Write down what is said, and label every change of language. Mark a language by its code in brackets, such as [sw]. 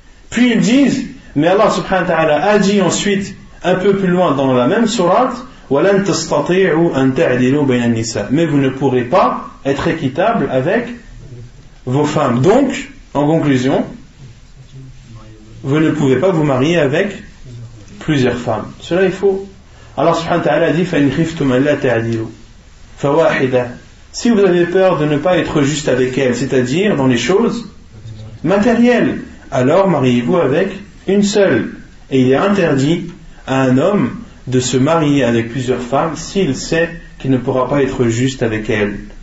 [fr] Puis ils disent, mais Allah subhanahu wa ta'ala a dit ensuite, un peu plus loin dans la même sourate, [ar] وَلَن تَسْتَطِيعُوا أَن تَعْدِلُوا بَيْنَ النِّسَاءِ. [fr] Mais vous ne pourrez pas être équitable avec vos femmes. Donc, en conclusion, vous ne pouvez pas vous marier avec plusieurs femmes. Cela est faux. Allah subhanahu wa ta'ala dit [ar] فَإِنْ خِفْتُمْ أَن لَا تَعْدِلُوا فَوَاحِدًا. [fr] Si vous avez peur de ne pas être juste avec elle, c'est-à-dire dans les choses matérielles, alors mariez-vous avec une seule. Et il est interdit à un homme de se marier avec plusieurs femmes s'il sait qu'il ne pourra pas être juste avec elles.